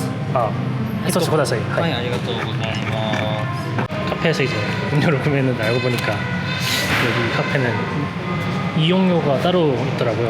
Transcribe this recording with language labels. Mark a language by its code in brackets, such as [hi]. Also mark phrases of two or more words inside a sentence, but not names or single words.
[ja] 一つください。はい、ありがとうございます。 [ko] 카페에서 이제 음료를 구매했는데 알고 보니까 여기 카페는 이용료가 따로 있더라고요.